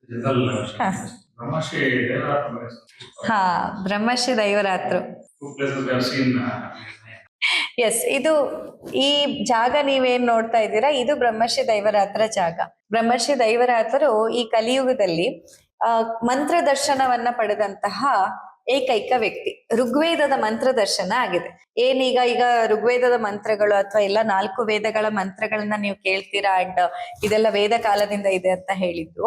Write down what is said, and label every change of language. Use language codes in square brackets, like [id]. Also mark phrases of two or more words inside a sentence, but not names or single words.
[kn] ಹಾ Brahmashi Devarathra. ಹಾ ಬ್ರಹ್ಮಶ್ರೀ ದೈವರಾತ್ರು. [en] Two places we have seen. [kn] ಎಸ್, ಇದು ಈ ಜಾಗ ನೀವೇನ್ ನೋಡ್ತಾ ಇದ್ದೀರಾ, ಇದು ಬ್ರಹ್ಮಶ್ರೀ ದೈವರಾತ್ರ ಜಾಗ. ಬ್ರಹ್ಮಶ್ರೀ ದೈವರಾತರು ಈ ಕಲಿಯುಗದಲ್ಲಿ ಮಂತ್ರ ದರ್ಶನವನ್ನ ಪಡೆದಂತಹ ಏಕೈಕ ವ್ಯಕ್ತಿ. ಋಗ್ವೇದದ ಮಂತ್ರ ದರ್ಶನ ಆಗಿದೆ. ಈಗ ಋಗ್ವೇದದ ಮಂತ್ರಗಳು ಅಥವಾ ಎಲ್ಲ 4 ವೇದಗಳ ಮಂತ್ರಗಳನ್ನ ನೀವು ಕೇಳ್ತೀರಾ, ಅಂಡ್ ಇದೆಲ್ಲ ವೇದ ಕಾಲದಿಂದ ಇದೆ ಅಂತ ಹೇಳಿದ್ದು.